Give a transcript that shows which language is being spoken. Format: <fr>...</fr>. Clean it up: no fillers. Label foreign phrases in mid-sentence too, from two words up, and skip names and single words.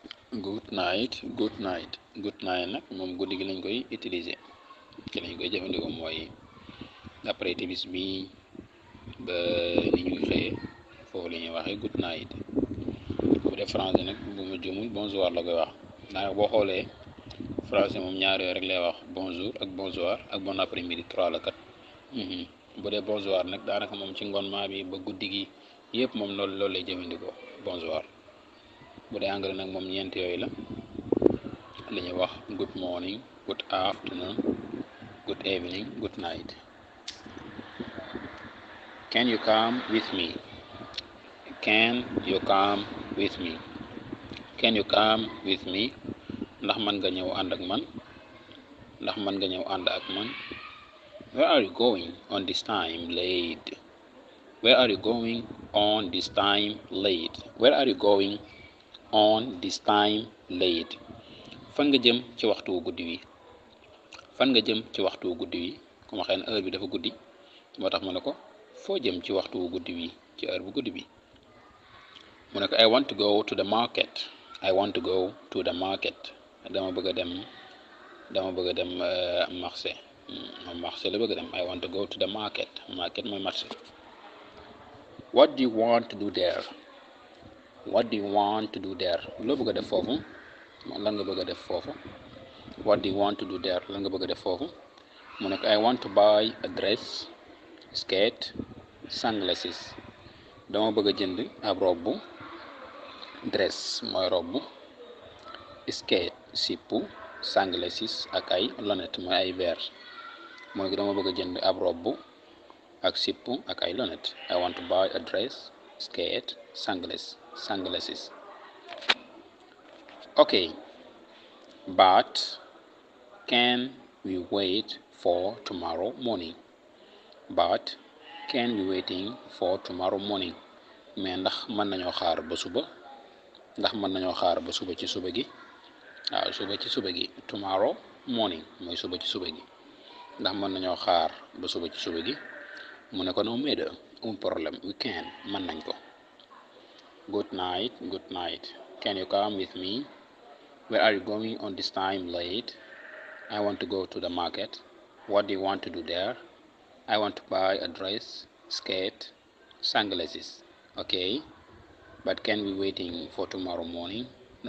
<en>good night good night good night</en> <wo>nag moom guddi gi lañ koy utiliser ci lañ koy jëfandikoo mooy après timis bi ba ni ñuy xëyee foofu la ñuy waxee</wo> <en>good night.</en> <wo>bu dee français nag bu ma jumul bonsoir la koy wax daanaka boo xoolee français moom ñaar yooyu rek lay wax bonjour ak bonsoir ak</wo> <fr>bon après-midi</fr> <wo>3 la kat. bu dee bonsoir nag daanaka moom ci ngoon maa bi ba guddi gi yëpp moom loolu lay jëfandikoo bonsoir. bu dee anglais nag moom ñeent yooyu la li ñuy wax</wo> <en>good morning good afternoon good evening good night. Can you come with me? Can you come with me? Can you come with me?</en> <wo>ndax man nga ñëw ànd ak man ndax man nga ñëw ànd ak man.</wo> <en>Where are you going on this time late? Where are you going on this time late? Where are you going on this time late?</en> <wo>fan nga jëm ci waxtu guddi wi. fan nga jëm ci waxtu guddi wi ku ma xëy na heure bi dafa guddi moo tax mu ne ko foo jëm ci waxtu guddi wi ci heure bu guddi bi. mu ne ko</wo> <en>I want to go to the market. I want to go to the market.</en> <wo>dama bëgg a dem marché. moom marché la bëgg a dem.</wo> <en>I want to go to the market.</en> <wo>market mooy marché.</wo> <en>What do you want to do there? What do you want to do there?</en> <wo>loo bëgg a def foofu. lan nga bëgg a def foofu.</wo> <en>What do you want to do there?</en> <wo>lan nga bëgg a def foofu. mu ne ko</wo> <en>I want to buy a dress, skirt, sunglasses.</en> <wo>dama bëgg a jënd ab robbu. dress mooy robbu. skirt sippu. sunglasses ak ay lunette mooy ay verre. mooy ko dama bëgg a jënd ab robbu ak sippu ak ay lunette.</wo> <en>I want to buy a dress, skirt, sunglasses. Okay, but can we wait for tomorrow morning? But can we waiting for tomorrow morning?</en> <wo>mais ndax mën nañoo xaar ba suba. ndax mën nañoo xaar ba suba ci suba gi. waaw suba ci suba gi</wo> <en>tomorrow morning</en> <wo>mooy suba ci suba gi. ndax mën nañoo xaar ba suba ci suba gi. mu ne ko</wo> <en>no matter</en> <fr>un problème</fr> <en>we can</en> <wo>mën nañ ko.</wo> <en>good night good night. Can you come with me? Where are you going on this time late? I want to go to the market. What do you want to do there? I want to buy a dress, skirt, sunglasses. Okay, but can we waiting for tomorrow morning?</en>